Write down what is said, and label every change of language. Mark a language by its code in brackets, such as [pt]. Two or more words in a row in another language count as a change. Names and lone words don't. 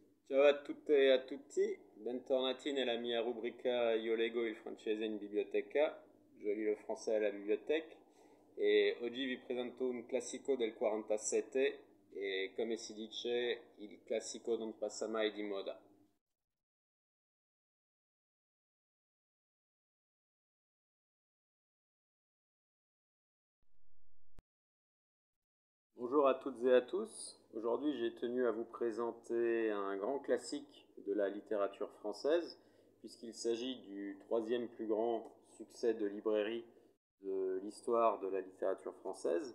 [it] Ciao a tutte e a tutti, bentornati nella mia rubrica Io leggo il francese in biblioteca, [fr] je lis le français à la bibliothèque [it] e oggi vi presento un classico del 47 e come si dice il classico non passa mai di moda. [fr] Bonjour à toutes et à tous. Aujourd'hui, j'ai tenu à vous présenter un grand classique de la littérature française, puisqu'il s'agit du troisième plus grand succès de librairie de l'histoire de la littérature française.